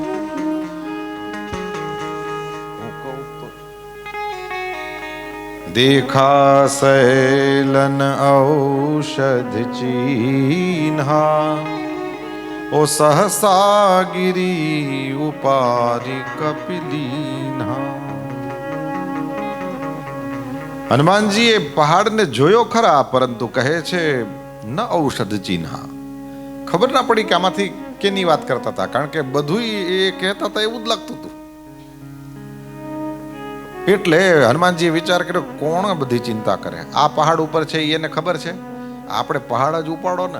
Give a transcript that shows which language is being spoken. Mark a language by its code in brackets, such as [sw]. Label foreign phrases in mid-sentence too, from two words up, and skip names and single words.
[awa] देखा शैलन औषध चीन्हा ओ सहसा गिरी उपारी कपिलीन्हा. [gu] હનુમાનજી એ પહાડને જોયો ખરા પરંતુ કહે છે [awa] न औषध चीन्हा. [gu] ખબર ના પડી કે આમાંથી કેની વાત કરતા હતા, કારણ કે બધું એ કહેતા હતા એવું જ લાગતું હતું. એટલે હનુમાનજીએ વિચાર કર્યો કોણ બધી ચિંતા કરે, આ પહાડ ઉપર છે એને ખબર છે, આપણે પહાડ જ ઉપાડો ને.